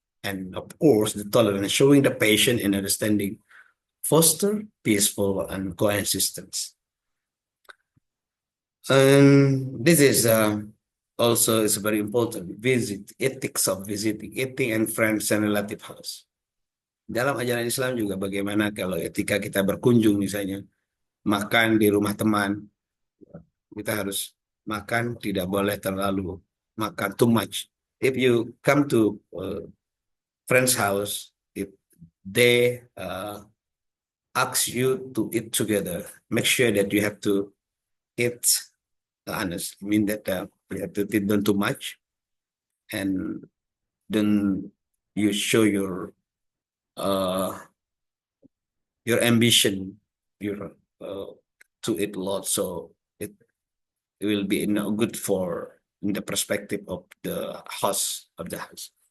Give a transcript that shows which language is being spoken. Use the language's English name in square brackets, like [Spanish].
[English] And of course, the tolerance, showing the patience and understanding, foster peaceful and coexistence. And this is also is very important. Visit, ethics of visiting, eating and friends and relative house. [Indonesian] Dalam ajaran Islam juga bagaimana kalau etika kita berkunjung misalnya, makan di rumah teman, kita harus makan tidak boleh terlalu makan [English] too much. If you come to friend's house, if they ask you to eat together, make sure that you have to eat honest. I mean that you have to eat don't too much, and then you show your ambition, your to eat a lot, so it will be good for in the perspective of the host of the house.